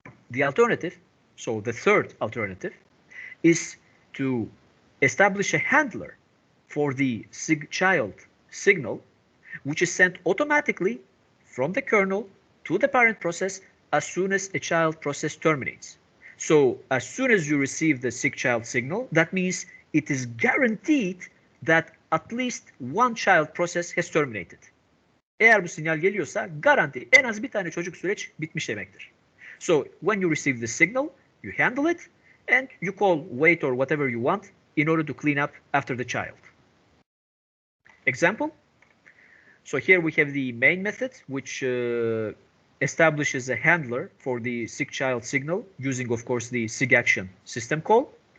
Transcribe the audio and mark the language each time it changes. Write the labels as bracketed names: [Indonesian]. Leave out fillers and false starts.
[English] The alternative, so the third alternative, is to establish a handler for the SIG child signal, which is sent automatically from the kernel to the parent process as soon as a child process terminates. So as soon as you receive the SIG child signal, that means it is guaranteed that at least one child process has terminated. [Turkish] Eğer bu sinyal geliyorsa garanti en az bir tane çocuk süreç bitmiş demektir. [English] So when you receive the signal, you handle it and you call wait or whatever you want in order to clean up after the child. Example. So here we have the main method, which establishes a handler for the SIG child signal using, of course, the SIG action system call.